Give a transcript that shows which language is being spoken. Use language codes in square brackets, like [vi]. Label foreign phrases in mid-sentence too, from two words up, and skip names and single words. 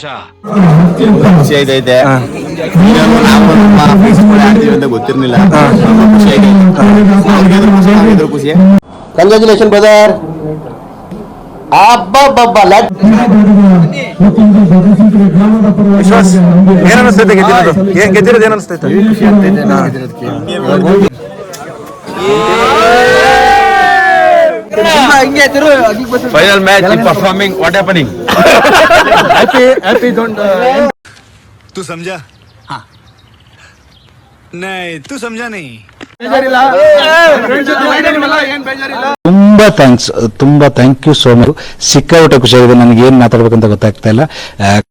[kn] ಖುಷಿ ಐತೆ. ಗೊತ್ತಿರ್ಲಿಲ್ಲ. [en] ಖುಷಿ. congratulation brother. [kn] ವಿಶ್ವಾಸ್ ಏನ್ ಅನಿಸ್ತೈತೆ ಗೆದ್ದಿರೋದು ಏನ್ ಅನಿಸ್ತೈತೆ? [en] Final match, performing, what happening? Happy don't [hi] तू समझा? हाँ नहीं तू समझा नहीं. [kn] ತುಂಬಾ [en] thank you so much. [kn] ಸಿಕ್ಕಾಪಟ್ಟೆ ಖುಷಿಯಾಗಿದೆ. ನನಗೆ ಏನ್ ಮಾತಾಡ್ಬೇಕಂತ ಗೊತ್ತಾಗ್ತಾ ಇಲ್ಲ.